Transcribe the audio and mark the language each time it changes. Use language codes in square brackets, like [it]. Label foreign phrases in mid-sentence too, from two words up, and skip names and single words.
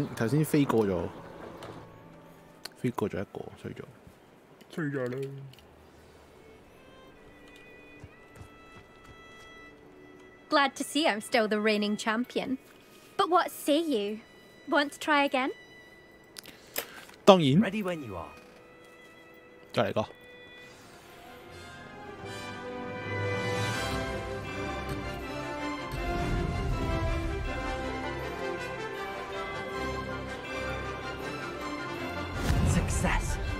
[yue] 頭先飛過咗，飛過咗一個，衰咗啦！ [en] Glad to see I'm still the reigning champion. But what say you? Want to try again? [yue] 當然。 [en] Ready when you are. [yue] 再嚟個。 [en] Success.